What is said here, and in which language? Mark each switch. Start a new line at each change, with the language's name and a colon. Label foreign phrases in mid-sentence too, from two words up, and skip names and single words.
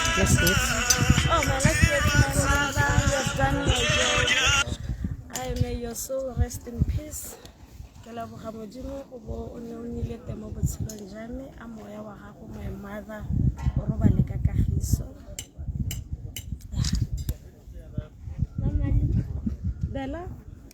English: last words? Oh, my last words, my mother, you have done your job. I may your soul rest in peace.
Tswana: Ke leboga Modimo go bo o ne o nnile teng mo botshelong jwa me a moya wa gago
English: my mother
Tswana: o robale ka kagiso. Bella